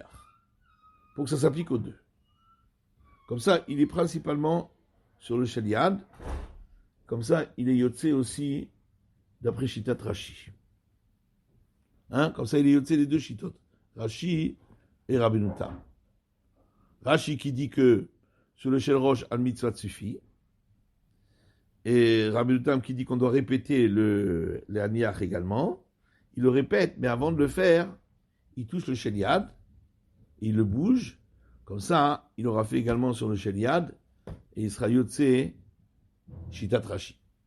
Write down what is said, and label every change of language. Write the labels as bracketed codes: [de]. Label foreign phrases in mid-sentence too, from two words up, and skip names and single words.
[fr] Pour que ça s'applique aux deux. Comme ça, il est principalement sur le [he] של יד. [fr] Comme ça, il est yotzé aussi d'après Shitat Rashi. Hein? Comme ça, il est yotzé des deux Shitot. Rashi et Rabbeinu Tam. Rashi qui dit que sur le [he] של ראש, על מצווה [fr] suffit. Et Rabbeinu Tam qui dit qu'on doit répéter le aniach également. Il le répète, mais avant de le faire, il touche le [he] של יד, [fr] il le bouge. Comme ça, il aura fait également sur le [he] של יד, [fr] et il sera [he] יוצא שיטת רש"י.